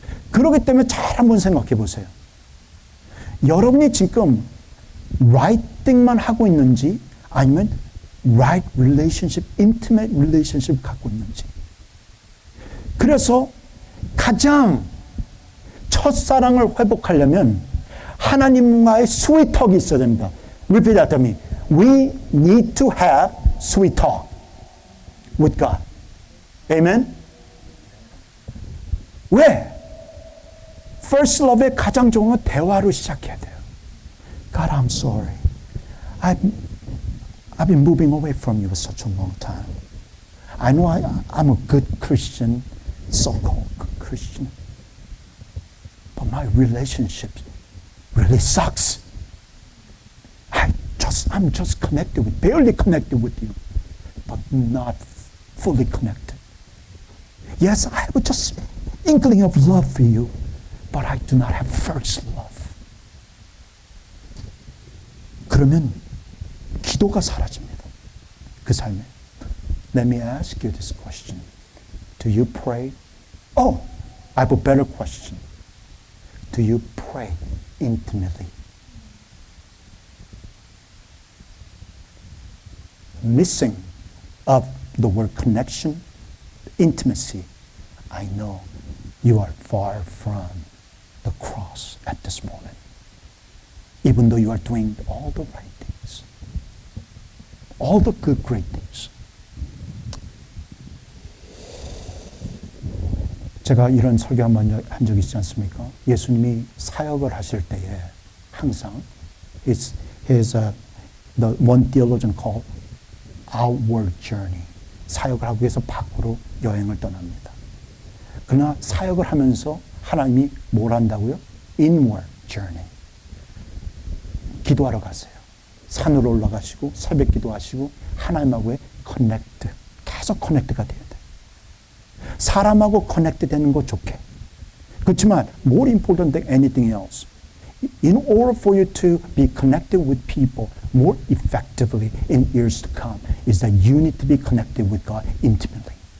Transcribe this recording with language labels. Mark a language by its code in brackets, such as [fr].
[ko] 그렇기 때문에 잘 한번 생각해 보세요. 여러분이 지금 [en] right thing [ko] 만 하고 있는지 아니면 [en] right relationship, intimate relationship [ko] 갖고 있는지. 그래서 가장 첫사랑을 회복하려면 하나님과의 [en] sweet talk [ko] 이 있어야 됩니다. [en] Repeat after me. We need to have sweet talk with God. Amen? [ko] 왜? [en] First love [ko] 의 가장 좋은 건 대화로 시작해야 돼요. [en] God, I'm sorry. I've been moving away from you for such a long time. I know I'm a good Christian, so-called good Christian. But my relationship really sucks. I'm just connected with, barely connected with you, but not fully connected. Yes, I have just inkling of love for you, but I do not have first love. [ko] 그러면 기도가 사라집니다. 그 삶에. [en] Let me ask you this question. Do you pray? Oh, I have a better question. Do you pray intimately? Missing of the word connection, intimacy, I know you are far from the cross at this moment. Even though you are doing all the right things, all the good, great things. [ko] 제가 이런 설교 한번 한 적이 있지 않습니까? [en] 예수님이 사역을 하실 때에 항상 his the one theologian called outward journey. [ko] 사역을 하기 위해서 밖으로 여행을 떠납니다. 그러나 사역을 하면서 하나님이 뭘 한다고요? [en] inward journey. [ko] 기도하러 가세요. 산으로 올라가시고 새벽 기도하시고 하나님하고의 커넥트, 계속 커넥트가 돼야 돼요. 사람하고 커넥트 되는 거 좋게. [en] 그렇지만 more important than anything else, in order for you to be connected with people more effectively in years to come, is that you need to be connected with God intimately.